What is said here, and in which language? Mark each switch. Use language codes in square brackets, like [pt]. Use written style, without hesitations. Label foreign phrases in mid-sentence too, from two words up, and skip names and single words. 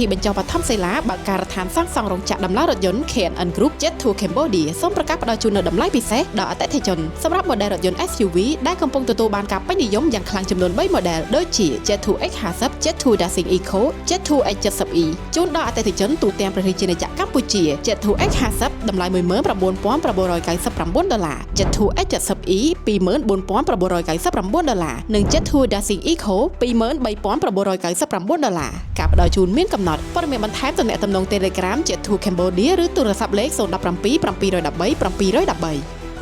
[km] បញ្ចុះបឋមសិលាបើកការដ្ឋានសាងសង់រោងចក្រដំឡើងរថយន្ត K&N Group Jet to Cambodia សូមប្រកាសផ្ដល់ជូននូវ តម្លៃពិសេសដល់អតិថិជនសម្រាប់ model រថយន្ត SUV ដែលកំពុងទទួលបានការពេញនិយមយ៉ាងខ្លាំងចំនួន3 model ដូចជា Jet 2X50 Jet 2 Dashing Eco Jet 2X70E ជូនដល់អតិថិជនទូទាំងព្រះរាជាណាចក្រកម្ពុជា Jet 2X50 តម្លៃ$19,999 Jet 2X70E $24,999 និង Jet 2 Dashing Eco $23,999 ការផ្ដល់ជូនមានកំណត់ព័ត៌មានបន្ថែមទំនាក់ទំនង Telegram Jet 2 Cambodia ឬទូរស័ព្ទលេខ017 713 713